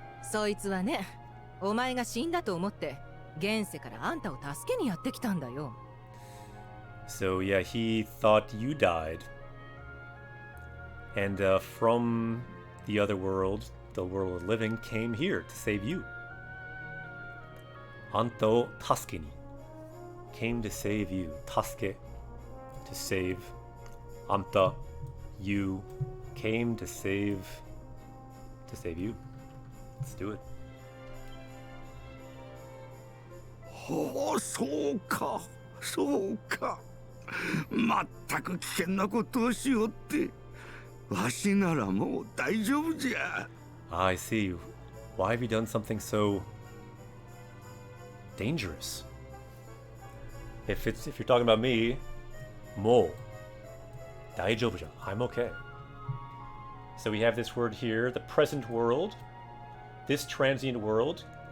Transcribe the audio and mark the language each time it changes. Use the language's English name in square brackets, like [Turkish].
[Japanese] そいつはね、お前が死んだと思って現世からあんたを助けにやってきたんだよ。 [English] So yeah, he thought you died. And from the other world, the world of living, came here to save you. [Japanese] Anto tasukeni. [English] Came to save you. Tasuke, to save. Anta, you, came to save you. Let's do it. [Japanese] ほう、そうか、そうか。まったく危険なことをしよって。わしならもう大丈夫じゃ。 [English] I see. Why have you done something so dangerous? If you're talking about me, [Japanese] mo. Daijoubu-ja. [English] I'm okay. So we have this word here, the present world. This transient world.